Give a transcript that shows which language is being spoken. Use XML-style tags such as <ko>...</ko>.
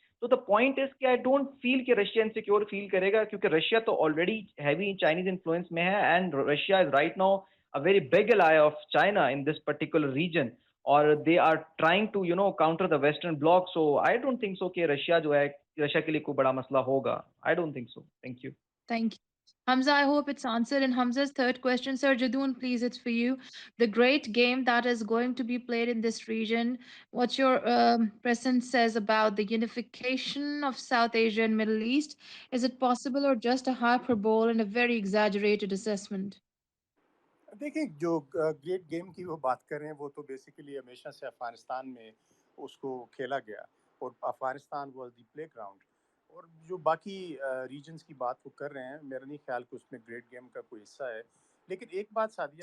<en>تو the point is کہ I don't feel کہ رشیا انسیکیور فیل کرے گا,</en> <ur>کیونکہ رشیا تو آلریڈی ہیوی چائنیز انفلوئنس میں ہے,</ur> <en>And Russia is right now a very big ally of China in this particular region, or they are trying to counter the western bloc. So I don't think so</en> <ur>کہ Russia جو ہے Russia کے لیے کوئی بڑا مسئلہ ہوگا.</ur> <en>I don't think so. Thank you. Thank you. Hamza, I hope it's answered. And Hamza's third question, Sir Jadoon, please, it's for you. The great game that is going to be played in this region, what your presence says about the unification of South Asia and Middle East, is it possible or just a hyperbole and a very exaggerated assessment?</en> <ur>دیکھیں جو great game کی وہ بات کر رہے ہیں وہ تو بیسیکلی ہمیشہ سے افغانستان میں اس کو کھیلا گیا, اور Afghanistan was the play ground. اور جو باقی ریجنز کی بات وہ کر رہے ہیں, میرا نہیں خیال کہ اس میں گریٹ گیم کا کوئی حصہ ہے. لیکن ایک بات سعدیہ</ur>